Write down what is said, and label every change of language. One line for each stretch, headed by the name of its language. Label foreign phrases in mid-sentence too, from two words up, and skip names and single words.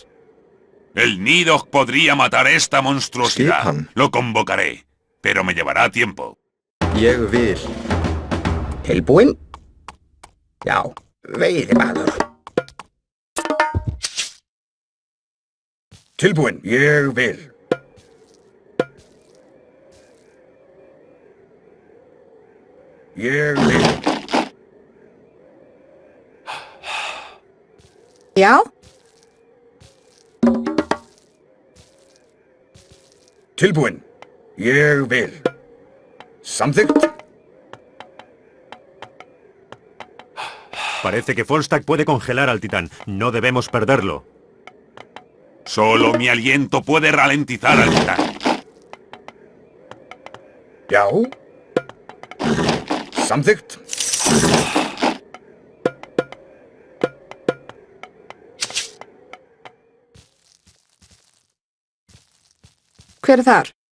Spanish: El Nidhogg podría matar esta monstruosidad.
Icelandic: Skipan.
Spanish: Lo convocaré, pero me llevará tiempo.
Icelandic: Ég vil. Tilbúin? Já, veiðimaður. Tilbúin. Ég vil. Ég vil. Já? Tilbúin. Ég vil. Samþykkt.
Spanish: Parece que Volstagg puede congelar al titán. No debemos perderlo. Solo mi aliento puede ralentizar al titán.
Icelandic: Já. Samþykkt. Hver er þar?